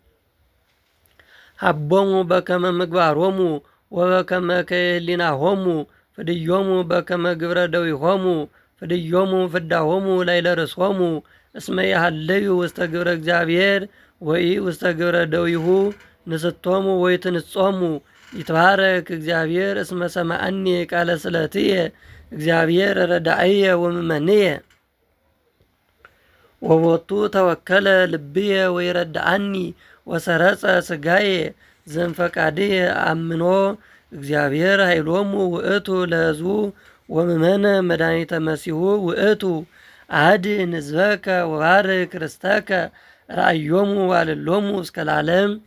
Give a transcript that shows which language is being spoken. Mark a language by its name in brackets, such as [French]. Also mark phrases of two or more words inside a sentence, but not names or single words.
[Geez] ሀቦሙ በከመ ምግባሮሙ ወበከመ ከህሊናሆሙ ፍድዮሙ በከመ ግብረ ደዊሆሙ ፍድዮሙ ፍዳሆሙ ላዕለ ርእሶሙ እስመ ይሃለዩ ውስተ ግብረ እግዚአብሔር ወይ ውስተ ግብረ ደዊሁ ንስቶሙ ወይ ትንጾሙ ይትባረክ እግዚአብሔር እስመ ሰማዐኒ ቃለ ስለትየ እግዚአብሔር ረዳእየ ወምእመንየ ወቦቱ ተወከለ ልብየ ወይረዳአኒ ወሰረጸ ስጋዬ ዘንፈቃድየ አምኖ እግዚአብሔር ኃይሎሙ ውእቱ ለሕዝቡ ወምእመነ መድኃኒተ መሲሁ ውእቱ አድኅን ሕዝበከ ወባርክ ርስተከ ራእዮሙ ዋልሎሙ እስከ ለዓለም።